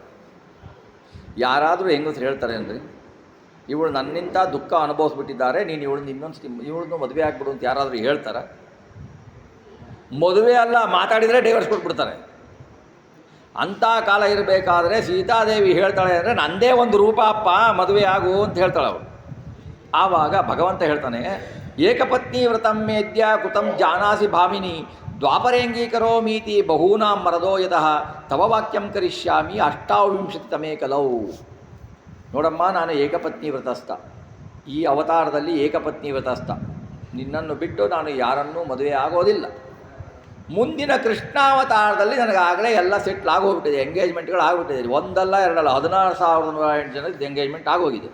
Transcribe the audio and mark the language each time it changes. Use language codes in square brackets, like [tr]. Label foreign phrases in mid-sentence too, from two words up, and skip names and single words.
[kn] ಯಾರಾದರೂ ಹೆಂಗಸರು ಹೇಳ್ತಾರೆ ಅಂದರೆ, ಇವಳು ನನ್ನಿಂದ ದುಃಖ ಅನುಭವಿಸ್ಬಿಟ್ಟಿದ್ದಾರೆ, ನೀನು ಇವಳನ್ನು ಮದುವೆ ಆಗಿಬಿಡು ಅಂತ ಯಾರಾದರೂ ಹೇಳ್ತಾರೆ? ಮದುವೆ ಅಲ್ಲ, ಮಾತಾಡಿದರೆ ಡೈವರ್ಸ್ ಕೊಟ್ಬಿಡ್ತಾರೆ. ಅಂಥ ಕಾಲ ಇರಬೇಕಾದ್ರೆ ಸೀತಾದೇವಿ ಹೇಳ್ತಾಳೆ ಅಂದರೆ, ನಂದೇ ಒಂದು ರೂಪ ಅಪ್ಪ, ಮದುವೆ ಆಗು ಅಂತ ಹೇಳ್ತಾಳೆ ಅವಳು. ಆವಾಗ ಭಗವಂತ ಹೇಳ್ತಾನೆ, [sa] ಏಕಪತ್ನಿ ವ್ರತಂ ಮೇದ್ಯ ಕೃತಂ ಜಾನಾಸಿ ಭಾಮಿನಿ ದ್ವಾಪರೇಂಗೀಕರೋ ಮೀತಿ ಬಹೂನಾಂ ಮರದೋ ಯತಃ ತವ ವಾಕ್ಯಂ ಕರಿಷ್ಯಾಮಿ ಅಷ್ಟಾವಿಂಶತಿತಮೇ ಕಲೌ. [kn] ನೋಡಮ್ಮ, ನಾನು ಏಕಪತ್ನಿ ವ್ರತಸ್ಥ, ಈ ಅವತಾರದಲ್ಲಿ ಏಕಪತ್ನಿ ವ್ರತಸ್ಥ. ನಿನ್ನನ್ನು ಬಿಟ್ಟು ನಾನು ಯಾರನ್ನೂ ಮದುವೆ ಆಗೋದಿಲ್ಲ. ಮುಂದಿನ ಕೃಷ್ಣಾವತಾರದಲ್ಲಿ ನನಗಾಗಲೇ ಎಲ್ಲ ಸೆಟ್ಲ್ ಆಗೋಗ್ಬಿಟ್ಟಿದೆ, ಎಂಗೇಜ್ಮೆಂಟ್ಗಳು ಆಗಿಬಿಟ್ಟಿದೆ. ಒಂದಲ್ಲ ಎರಡಲ್ಲ, 16,108 ಜನದ ಎಂಗೇಜ್ಮೆಂಟ್ ಆಗೋಗಿದೆ.